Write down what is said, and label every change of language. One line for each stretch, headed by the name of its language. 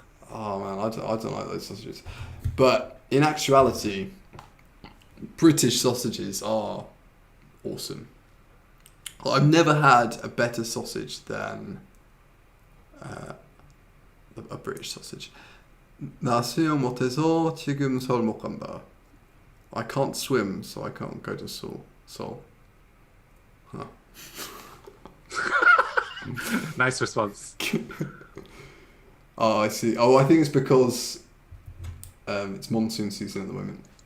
English: Oh, man, I don't like those sausages. But in actuality, British sausages are awesome. Well, I've never had a better sausage than a British sausage.
Korean: 나 수영 못해서 지금 서울 못 간다.
English: I can't swim, so I can't go to Seoul. Huh. Nice response. Oh, I see. Oh, I think it's because it's monsoon season at the moment.